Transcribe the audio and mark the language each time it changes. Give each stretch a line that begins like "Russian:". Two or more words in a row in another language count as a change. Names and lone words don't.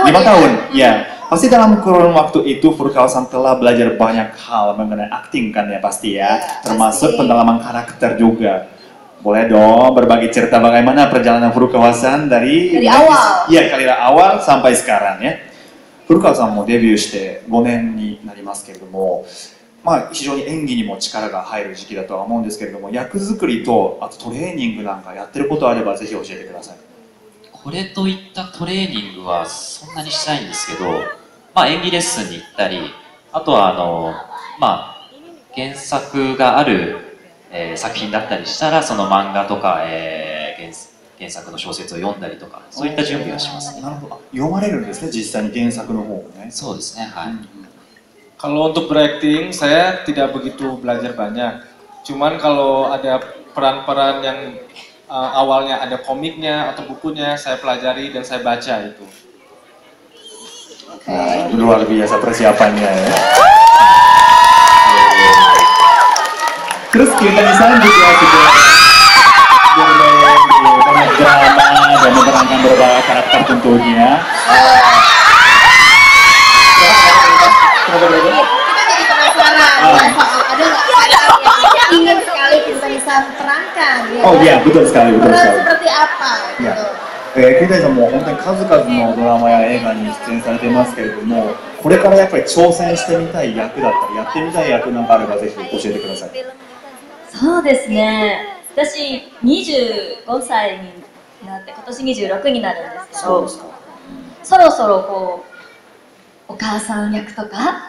Indonesian: 5 tahun, ya. Pasti dalam kurun waktu itu Furukawa-san telah belajar banyak hal mengenai akting kan ya pasti ya, termasuk pendalaman karakter juga. Boleh dong berbagi cerita bagaimana perjalanan Furukawa-san dari awal. Iya, karir awal sampai sekarang ya.
Japanese: Furukawa-san もデビューして5年になりますけれども、まあ非常に演技にも力が入る時期だとは思うんですけれども、役作りとあとトレーニングなんかやってることあればぜひ教えてください。これといったトレーニングはそんなにしないんですけど、まあ、演技レッスンに行ったり、あとはまあ、原作がある、作品だったりしたらその漫画とか、原作の小説を読んだりとか、そういった準備はしますね。なるほど。読まれるんですね、実際に原作の方をね。そうですね、はい。
Indonesian: Kalau untuk berakting, saya tidak begitu belajar banyak. Cuman kalau ada peran-peran yang awalnya ada komiknya atau bukunya, saya pelajari dan saya baca itu. Nah, luar biasa persiapannya ya. Terus Kiritani-san juga sudah bermain di banyak drama dan memerankan berbagai karakter tentunya. Kita jadi penasaran soal ada nggak karakter yang ingin sekali Kiritani-san perankan? Ya? Oh iya, betul sekali, betul Peran sekali. seperti apa? Ya. Gitu.
Japanese: 桐谷さんも本当に数々のドラマや映画に出演されてますけれども、これからやっぱり挑戦してみたい役だったりやってみたい役なんかあればぜひ教えてください。そうですね、私25歳になって今年26になるんですけど、そろそろこうお母さん役とか、